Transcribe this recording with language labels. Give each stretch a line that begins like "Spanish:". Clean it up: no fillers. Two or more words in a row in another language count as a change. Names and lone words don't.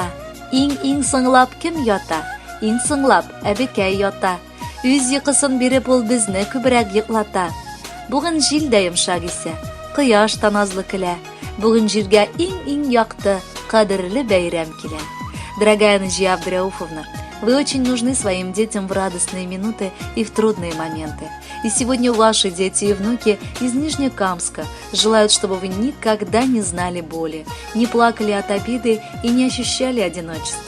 Tatar: Иң сыңлап кем ята? Иң сыңлап әбекәй ята. Үз йокысын биреп ул безне күбрәк йоклата. Бүген җил дә йомшак исә, кояш та назлы көлә. Бүген җиргә иң якты, кадерле бәйрәм килә.
Russian: Дорогая Наджия Абдрауфовна, вы очень нужны своим детям в радостные минуты и в трудные моменты. И сегодня ваши дети и внуки из Нижнекамска желают, чтобы вы никогда не знали боли, не плакали от обиды и не ощущали одиночества.